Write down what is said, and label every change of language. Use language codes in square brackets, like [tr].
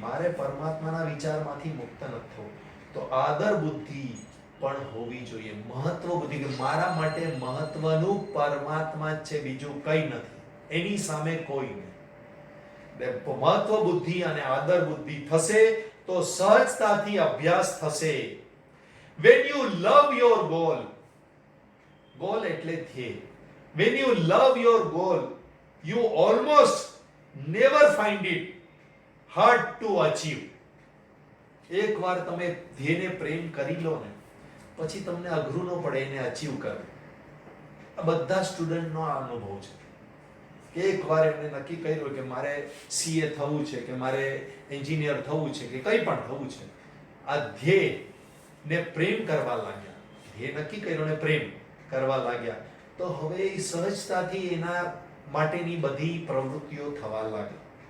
[gu] મારે પરમાત્માના વિચારમાંથી મુક્ત નથી થવું, તો આદર બુદ્ધિ પણ હોવી જોઈએ. મહત્વ બુદ્ધિ કે મારા માટે મહત્વનું પરમાત્મા જ છે, બીજું કંઈ નથી, એની સામે કોઈ નહીં. મહત્વ બુદ્ધિ અને આદર બુદ્ધિ થશે તો સહજતાથી અભ્યાસ થશે. [en] When you love your goal, goal [gu] એટલે ધ્યેય. [en] When you love your goal, you almost never find it hard to achieve. [gu] એકવાર તમે ધ્યેયને પ્રેમ કરી લો ને, પછી તમને અઘરું ન પડે એને અચીવ કરવું. આ બધા સ્ટુડન્ટનો અનુભવ છે કે એકવાર એમને નક્કી કર્યું કે મારે CA થવું છે કે મારે એન્જિનિયર થવું છે કે કંઈ પણ થવું છે, આ ધ્યેય ને પ્રેમ કરવા લાગ્યા, ધ્યેય નક્કી કર્યો ને પ્રેમ કરવા લાગ્યા, તો હવે એ સહજતાથી એના માટેની બધી પ્રવૃત્તિઓ થવા લાગી.